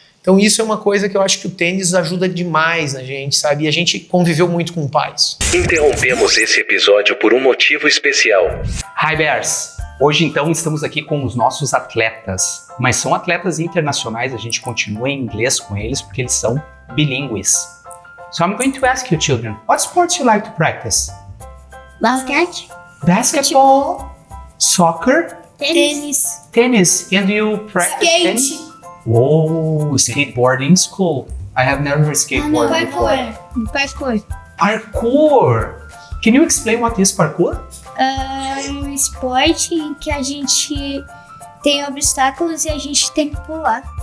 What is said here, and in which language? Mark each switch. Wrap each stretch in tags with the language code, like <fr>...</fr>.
<pt>Então isso é uma coisa que eu acho que o tênis ajuda demais na gente, sabe? E a gente conviveu muito com pais. Interrompemos esse episódio por um motivo especial.</pt> <en>Hi Bears!</en> <pt>Hoje então estamos aqui com os nossos atletas, mas são atletas internacionais, a gente continua em inglês com eles porque eles são bilíngues.</pt> <en>So I'm going to ask you children, what sports you like to practice?</en> <pt>Basquete.</pt> <en>Basketball, soccer,</en> <pt>Tênis.</pt> <en>tennis, and you practice tennis? Oh, skateboarding school. I have never skateboarded before. Parkour. Parkour! Can you explain what is parkour?</en> <pt>Um esporte em que a gente tem obstáculos e a gente tem que pular.</pt>